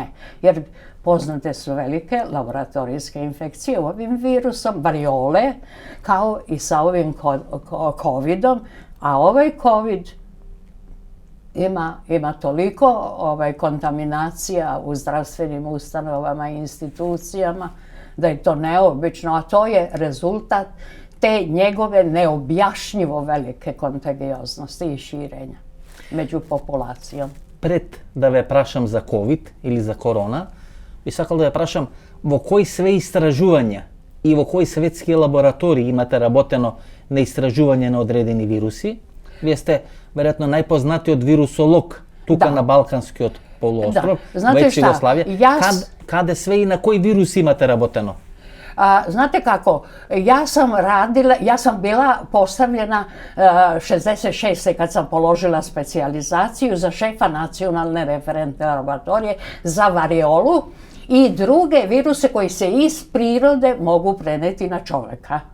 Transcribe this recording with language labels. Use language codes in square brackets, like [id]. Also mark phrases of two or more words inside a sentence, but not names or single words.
[sr] Jer poznate su velike laboratorijske infekcije ovim virusom, variole, kao i sa ovim covidom, a ovaj covid ima toliko kontaminacija u zdravstvenim ustanovama i institucijama da je to neobično, a to je rezultat te njegove neobjašnjivo velike kontagioznosti i širenja među populacijom. [mk] Пред да ве прашам за COVID или за корона, би сакал да ве прашам во кои све истражувања и во кои светски лаборатории имате работено на истражување на одредени вируси. Вие сте веројатно најпознатиот вирусолог тука на Балканскиот полуостров, во Југославија. Каде све и на кои вируси имате работено? [sr] Znate kako, ja sam bila postavljena 66. kad sam položila specijalizaciju za šefa nacionalne referentne laboratorije za variolu i druge viruse koji se iz prirode mogu preneti na čoveka.